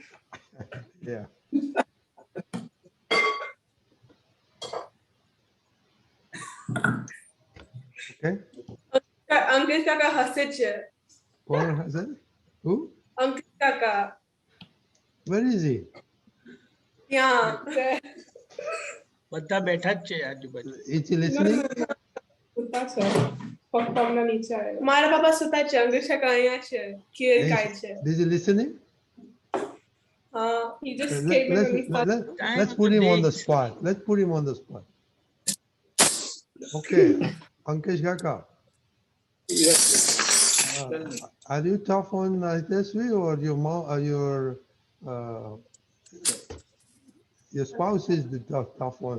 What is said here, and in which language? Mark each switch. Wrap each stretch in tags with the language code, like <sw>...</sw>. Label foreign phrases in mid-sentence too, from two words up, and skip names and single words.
<en>Yeah. Okay. Uncle Kaka Hasicha. Kaun has it? Who? Uncle Kaka. Where is he? Yeah.</en> <gu>બધા બેઠા જ છે આજુબાજુ.</gu> <en>Is he listening?</en> <gu>સુતા છે પપ્પા હમણાં નીચે આવ્યા મારા પાપા સુતા છે અંકિત કાકા અહીંયા છે ખીર ખાય છે.</gu> <en>Is he listening? he just Let, came in let's, when we started. let's put him on the spot. Let's put him on the spot. Okay. Ankesh Kaka, Yes. are you tough on Hitesh or your mom or your spouse is the tough one?</en>